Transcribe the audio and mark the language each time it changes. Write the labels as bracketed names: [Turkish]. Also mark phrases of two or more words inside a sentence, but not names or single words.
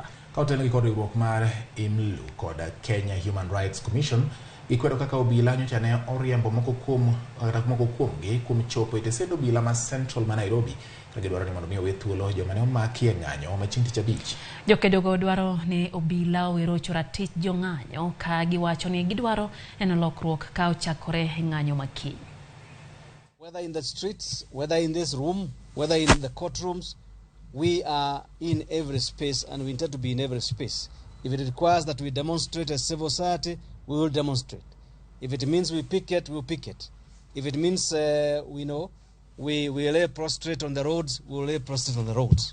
[Luo (Kenya and Tanzania)] Ka otenore kod riwruok mar IMLU kod Kenya Human Rights Commission ikwedo kaka obila nyocha ne oriembo moko kuomgi kuom chopo e tesend obila ma Central ma Nairobi ka gidwaro ni mondo mi owe thuolo joma ne omaki e ng'anyo ma chieng' tich abich. Jokedo go dwaro ni obila owerocho ratich jong'anyo ka giwacho ni gidwaro neno lokruok ka ochakore e ng'anyo makiny. [English] Whether in the streets, whether in this room, whether in the courtrooms, we are in every space and we intend to be in every space. If it requires that we demonstrate as civil society, we will demonstrate. If it means we picket, we'll picket. If it means we lay prostrate on the roads, we'll lay prostrate on the roads.